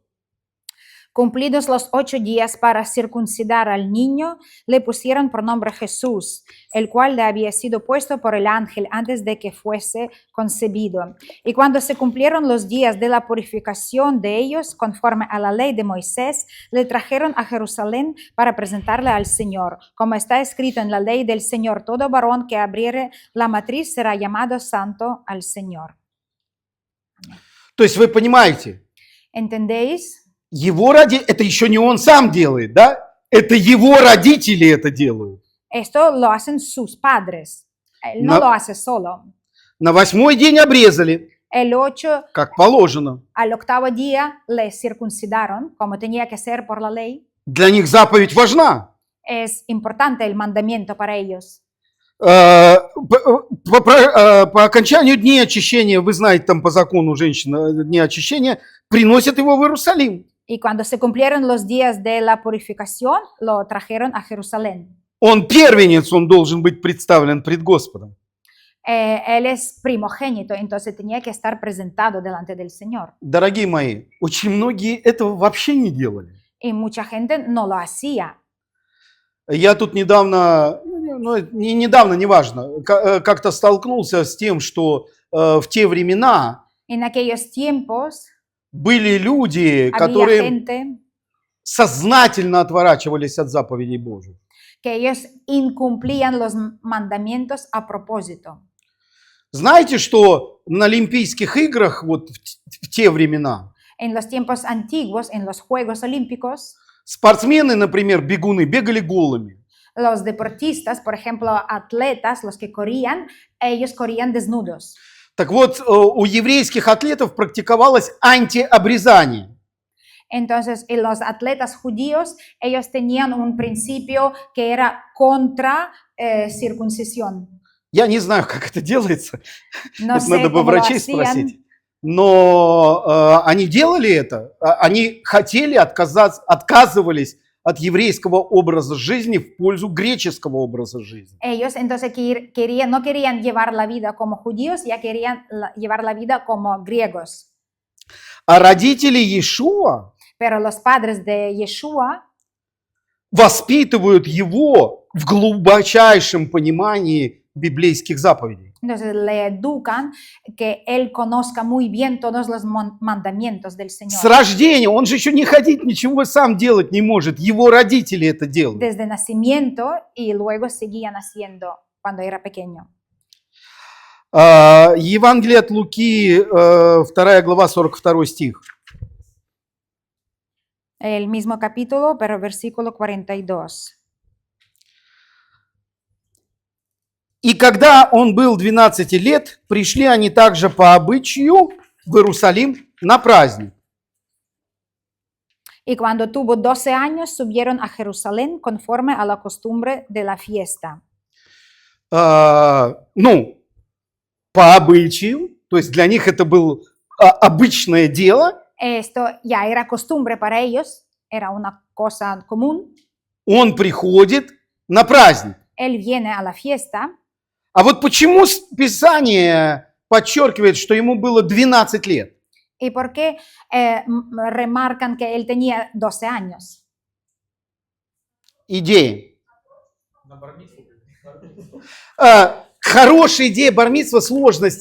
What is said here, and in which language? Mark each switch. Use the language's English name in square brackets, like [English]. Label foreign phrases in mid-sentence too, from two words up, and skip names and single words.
[Spanish] Cumplidos los 8 días para circuncidar al niño, le pusieron por nombre Jesús, el cual le había sido puesto por el ángel antes de que fuese concebido. Y cuando se cumplieron los días de la purificación de ellos, conforme a la ley de Moisés, le trajeron a Jerusalén para presentarle al Señor. Como está escrito en la ley del Señor, todo varón que abriere la matriz será llamado santo al Señor. [Russian] То есть вы понимаете, [Spanish] ¿Entendéis? [Russian] его это еще не он сам делает, да? Это его родители это делают. [Spanish] Esto lo hacen sus padres. Él no No. lo hace solo. [Russian] На 8-й день обрезали, [Spanish] El 8 [Russian] как положено. [Spanish] al 8º día le circuncidaron, como tenía que ser por la ley. [Russian] Для них заповедь важна. [Spanish] Es importante el mandamiento para ellos. [Russian] По окончанию дней очищения, вы знаете, там по закону женщина дни очищения, приносят его в Иерусалим. [Spanish] Y cuando se cumplieron los días de la purificación, lo trajeron a Jerusalén. [Russian] Он первенец, он должен быть представлен пред Господом. [Spanish] Él es primogénito, entonces tenía que estar presentado delante del Señor. [Russian] Дорогие мои, очень многие этого вообще не делали. [Spanish] Y mucha gente no lo hacía. [Russian] Я тут недавно, ну, не недавно, неважно, как-то столкнулся с тем, что в те времена [Spanish] En aquellos tiempos [Russian] были люди, [Spanish] había [Russian] которые [Spanish] gente [Russian] сознательно отворачивались от заповедей Божьих. [Spanish] que ellos incumplían los mandamientos a propósito. [Russian] Знаете, что на Олимпийских играх вот в те времена [Spanish] En los tiempos antiguos, en los Juegos Olímpicos, [Russian] спортсмены, например, бегуны, бегали голыми. [Spanish] los deportistas, por ejemplo, atletas, los que corrían, ellos corrían desnudos. [Russian] Так вот, у еврейских атлетов практиковалось антиобрезание. [Spanish] Entonces, en los atletas judíos, ellos tenían un principio que era contra circuncisión. [Russian] Я не знаю, как это делается. [Spanish] No [Russian] Это [Spanish] sé [Russian] надо бы [Spanish] cómo lo [Russian] врачей [Spanish] hacían, [Russian] спросить. Но они делали это. Они хотели отказывались от еврейского образа жизни в пользу греческого образа жизни. [Spanish] ellos entonces no querían llevar la vida como judíos, ya querían llevar la vida como griegos. [Russian] А родители Иешуа [Spanish] pero los padres de Yeshua [Russian] воспитывают его в глубочайшем понимании библейских заповедей. [Spanish] entonces le educan que él conozca muy bien todos los mandamientos del [Russian] С [Spanish] Señor. [Russian] рождения, он же еще не ходить, ничего сам делать не может, его родители это делают. [Spanish] Desde nacimiento y luego seguían haciendo cuando era pequeño. [Russian] Евангелие от Луки, 2 глава, 42 стих. [Spanish] El mismo capítulo, pero versículo 42. [Russian] И когда он был 12 лет, пришли они также по обычаю в Иерусалим на праздник. [Spanish] Y cuando tuvo 12 años, subieron a Jerusalén conforme a la costumbre de la fiesta. [Russian] Ну, по обычаю, то есть для них это было обычное дело. [Spanish] Esto ya era costumbre para ellos, era una cosa común. [Russian] Он приходит на праздник. [Spanish] Él viene a la fiesta. [Russian] А вот почему Писание подчеркивает, что ему было 12 лет? [Spanish] ¿Y por qué remarcan que él tenía 12 años? [Russian] Идея. На бармицу. Хорошая идея бар-мицва, сложность.